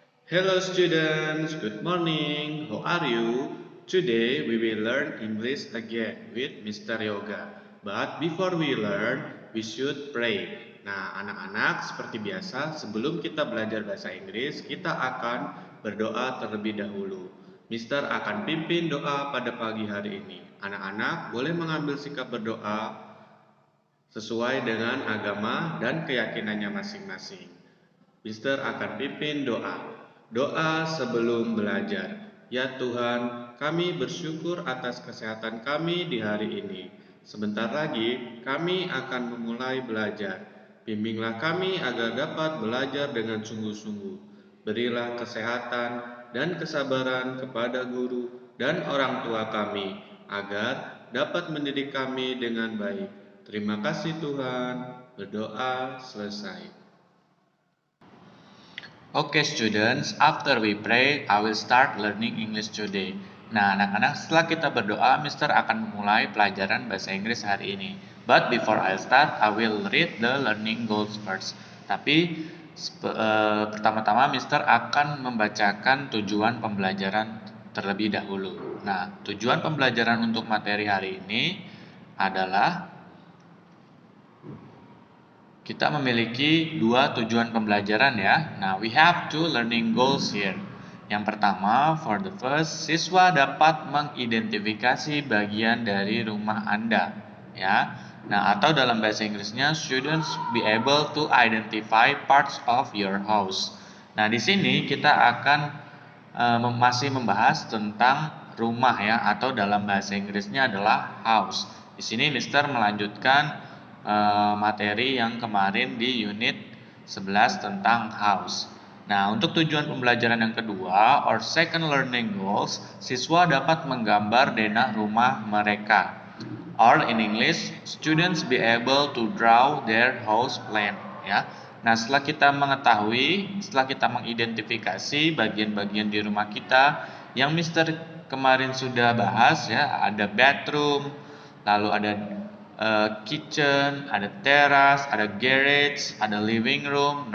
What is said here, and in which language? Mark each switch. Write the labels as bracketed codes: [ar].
[en] Hello students, good morning. How are you? Today we will learn English again with Mr. Yoga. But before we learn, we should pray. [id] Nah, anak-anak, seperti biasa, sebelum kita belajar bahasa Inggris, kita akan berdoa terlebih dahulu. Mister akan pimpin doa pada pagi hari ini. Anak-anak boleh mengambil sikap berdoa sesuai dengan agama dan keyakinannya masing-masing. Mister akan pimpin doa. Doa sebelum belajar. Ya Tuhan, kami bersyukur atas kesehatan kami di hari ini. Sebentar lagi kami akan memulai belajar. Bimbinglah kami agar dapat belajar dengan sungguh-sungguh. Berilah kesehatan dan kesabaran kepada guru dan orang tua kami, agar dapat mendidik kami dengan baik. Terima kasih Tuhan. Berdoa selesai. [en] Okay students, after we pray, I will start learning English today. [id] Nah anak-anak, setelah kita berdoa, Mister akan memulai pelajaran bahasa Inggris hari ini. [en] But before I start, I will read the learning goals first. [id] Tapi pertama-tama Mister akan membacakan tujuan pembelajaran terlebih dahulu. Nah, tujuan pembelajaran untuk materi hari ini adalah kita memiliki dua tujuan pembelajaran ya. [en] Nah, we have two learning goals here. [id] Yang pertama, [en] for the first, [id] siswa dapat mengidentifikasi bagian dari rumah Anda, ya. Nah, atau dalam bahasa Inggrisnya, [en] students be able to identify parts of your house. [id] Nah, di sini kita akan masih membahas tentang rumah ya, atau dalam bahasa Inggrisnya adalah house. Di sini Mister melanjutkan materi yang kemarin di unit 11 tentang house. Nah, untuk tujuan pembelajaran yang kedua, [en] or second learning goals, [id] siswa dapat menggambar denah rumah mereka. [en] Or in English, students be able to draw their house plan. [id] Ya. Nah, setelah kita mengetahui, setelah kita mengidentifikasi bagian-bagian di rumah kita yang Mister kemarin sudah bahas ya, ada bedroom, lalu ada kitchen, ada teras, ada garage, ada living room.